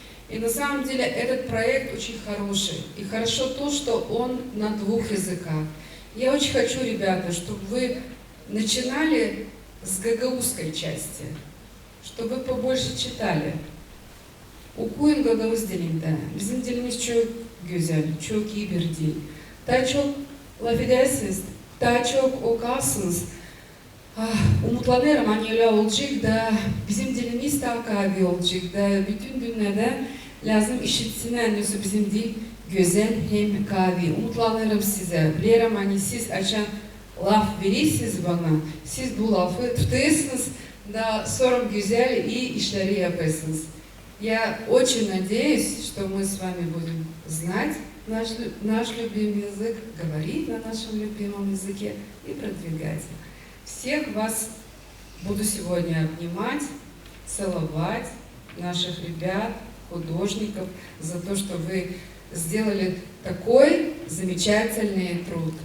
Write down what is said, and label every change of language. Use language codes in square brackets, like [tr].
[ru] И на самом деле этот проект очень хороший. И хорошо то, что он на 2 языках. Я очень хочу, ребята, чтобы вы начинали с гагаузской части, чтобы вы побольше читали. [gag] Okuyun Gagavuz dilinde. Bizim dilimiz çok güzel, çok iyi bir dil. Daha çok laf edersiniz, daha çok okarsınız. Umutlanırım hani öyle olacak da bizim dilimiz daha kavi olacak da bütün dünyada lazım işitsinler nasıl bizim dil güzel hem kavi. Umutlanırım size. Bilirim hani siz açan laf verirsiniz bana, siz bu lafı tutuyorsunuz da sonra güzel iyi işleri yaparsınız. [ru] Я очень надеюсь, что мы с вами будем знать наш любимый язык, говорить на нашем любимом языке и продвигать. Всех вас буду сегодня обнимать, целовать, наших ребят, художников, за то, что вы сделали такой замечательный труд.